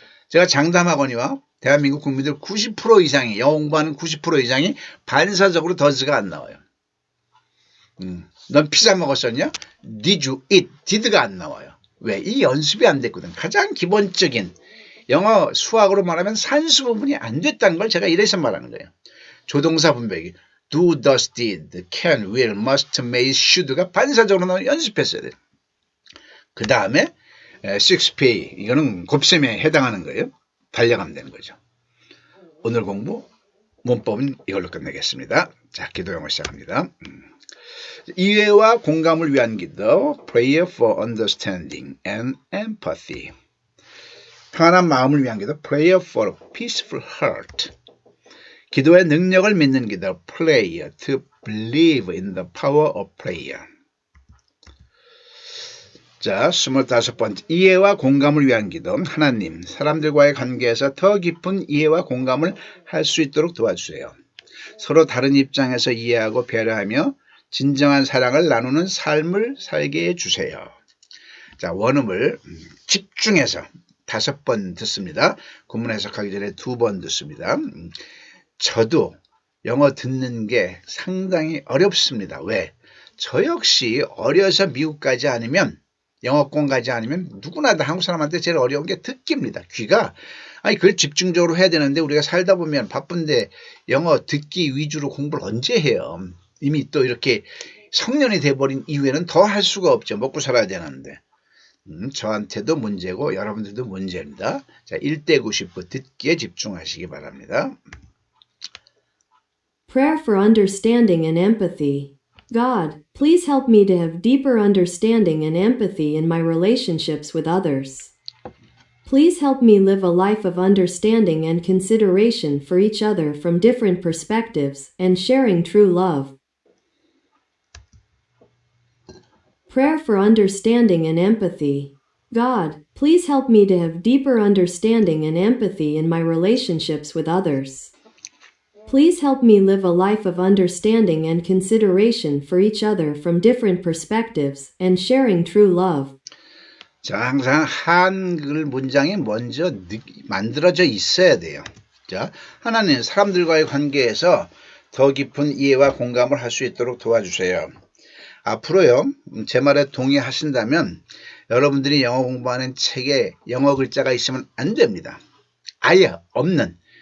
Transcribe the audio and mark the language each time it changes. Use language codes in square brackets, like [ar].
[ko] 제가 장담하거니와 대한민국 국민들 90% 이상이, 영어 공부하는 90% 이상이 반사적으로 does가 안 나와요. 넌 피자 먹었었냐? [en] Did you eat? [ko] did가 안 나와요. 왜? 이 연습이 안 됐거든. 가장 기본적인 영어 수학으로 말하면 산수 부분이 안 됐다는 걸 제가 이래서 말하는 거예요. 조동사 분배기. do, does, did, can, will, must, may, should가 반사적으로 연습했어야 돼요. 그 다음에 6pay 이거는 곱셈에 해당하는 거예요. 달려가면 되는 거죠. 오늘 공부 문법은 이걸로 끝내겠습니다. 자, 기도 영어 시작합니다. 이해와 공감을 위한 기도 [en] Prayer for Understanding and Empathy. [ko] 편안한 마음을 위한 기도 [en] Prayer for a Peaceful Heart. [ko] 기도의 능력을 믿는 기도 [en] Prayer to believe in the power of prayer. [ko] 자, 25번째 이해와 공감을 위한 기도 하나님, 사람들과의 관계에서 더 깊은 이해와 공감을 할 수 있도록 도와주세요. 서로 다른 입장에서 이해하고 배려하며 진정한 사랑을 나누는 삶을 살게 해주세요. 자, 원음을 집중해서 5번 듣습니다. 구문 해석하기 전에 2번 듣습니다. 저도 영어 듣는 게 상당히 어렵습니다. 왜? 저 역시 어려서 미국 가지 않으면 영어권 가지 않으면 누구나 다 한국 사람한테 제일 어려운 게 듣기입니다. 귀가. 아니 그걸 집중적으로 해야 되는데 우리가 살다 보면 바쁜데 영어 듣기 위주로 공부를 언제 해요? 이미 또 이렇게 성년이 돼버린 이후에는 더 할 수가 없죠. 먹고 살아야 되는데. 저한테도 문제고 여러분들도 문제입니다. 자, 1대 99 듣기에 집중하시기 바랍니다. [en] Prayer for understanding and empathy. God, please help me to have deeper understanding and empathy in my relationships with others. Please help me live a life of understanding and consideration for each other from different perspectives and sharing true love. Prayer for understanding and empathy. God, please help me to have deeper understanding and empathy in my relationships with others. Please help me live a life of understanding and consideration for each other from different perspectives and sharing true love. [ko] 자, 항상 한글 문장이 먼저 만들어져 있어야 돼요. 자, 하나님, 사람들과의 관계에서 더 깊은 이해와 공감을 할 수 있도록 도와주세요. 앞으로요, 제 말에 동의하신다면 여러분들이 영어 공부하는 책에 영어 글자가 있으면 안 됩니다. 아예 없는.